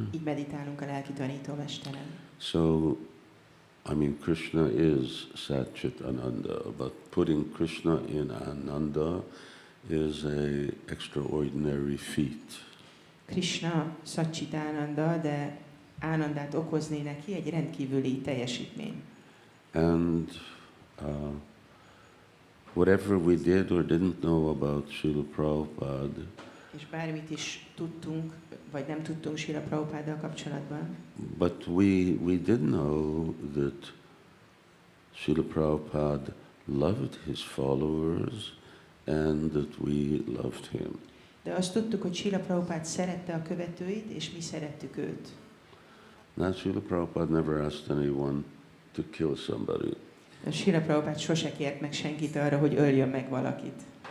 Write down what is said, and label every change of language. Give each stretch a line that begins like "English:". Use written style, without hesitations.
Hungarian: Így meditálunk a lelki tanítómesteren.
English: So, I mean, Krishna is Satchit Ananda, but putting Krishna in Ananda is an extraordinary feat.
Hungarian: Krishna Satchitánanda, de ánandát okozni neki egy rendkívüli teljesítmény.
English: And whatever we did or didn't know about Srila Prabhupada,
Hungarian: És bármit is tudtunk, vagy nem tudtunk Srila Prabhupáddal kapcsolatban,
English: but we did know that Srila Prabhupada loved his followers and that we loved him.
Hungarian: de azt tudtuk, hogy Srila Prabhupád szerette a követőit, és mi szerettük őt.
English: Now, Srila Prabhupada never asked anyone to kill somebody.
Hungarian: Srila Prabhupád sose kért meg senkit arra, hogy öljön meg valakit.